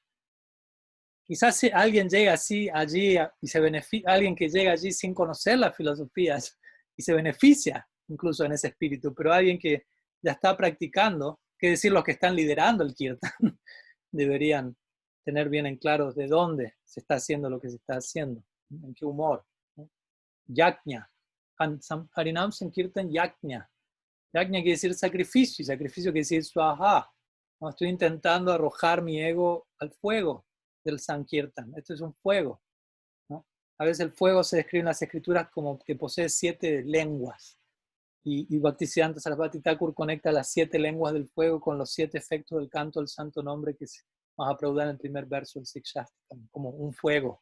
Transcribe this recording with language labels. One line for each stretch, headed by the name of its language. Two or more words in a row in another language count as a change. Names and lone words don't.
Spanish: Quizás si alguien llega así allí y se beneficia, alguien que llega allí sin conocer las filosofías y se beneficia incluso en ese espíritu, pero alguien que ya está practicando, que decir los que están liderando el kirtan, deberían tener bien en claro de dónde se está haciendo lo que se está haciendo, en qué humor. Yajna. Harinam Sankirtan Yajna. Yajna quiere decir sacrificio, y sacrificio quiere decir swaha. No, estoy intentando arrojar mi ego al fuego del Sankirtan. Esto es un fuego, ¿no? A veces el fuego se describe en las escrituras como que posee 7 lenguas. Y Bhaktisiddhanta Sarasvati Thakur conecta las 7 lenguas del fuego con los 7 efectos del canto del santo nombre que vamos a aplaudar en el primer verso del Sikshastakam, como un fuego.